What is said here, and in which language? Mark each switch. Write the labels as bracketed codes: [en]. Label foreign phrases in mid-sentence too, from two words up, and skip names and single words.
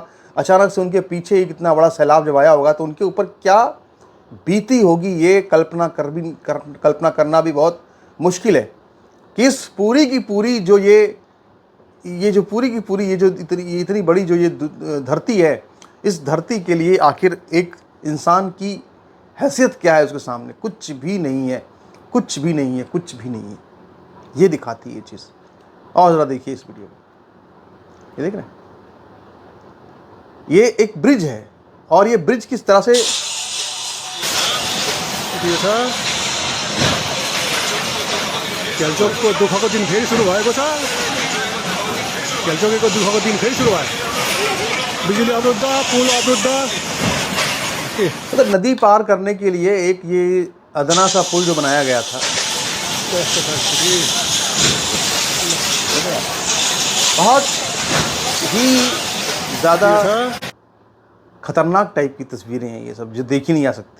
[hi] अचानक से उनके पीछे ही कितना बड़ा सैलाब जब आया होगा तो उनके ऊपर क्या बीती होगी, ये कल्पना करना भी बहुत मुश्किल है कि इस पूरी की पूरी जो ये जो पूरी की पूरी ये जो इतनी बड़ी जो ये धरती है, इस धरती के लिए आखिर एक इंसान की हैसियत क्या है उसके सामने? कुछ भी नहीं है, कुछ भी नहीं है, कुछ भी नहीं है। ये दिखाती है ये चीज़। और ज़रा देखिए इस वीडियो में, ये देख रहे हैं, ये एक ब्रिज है और ये ब्रिज किस तरह से [ne] केल्चोकको दुःखको दिन फेरि सुरु भएको छ। केल्चोकेको दुःखको दिन फेरि सुरु भयो। बिजुली अवरुद्ध, पुल अवरुद्ध। [hi] मतलब नदी पार करने के लिए एक ये अदना सा पुल जो बनाया गया था, बहुत ही ज़्यादा खतरनाक टाइप की तस्वीरें हैं ये सब, जो देखी नहीं जा सकती।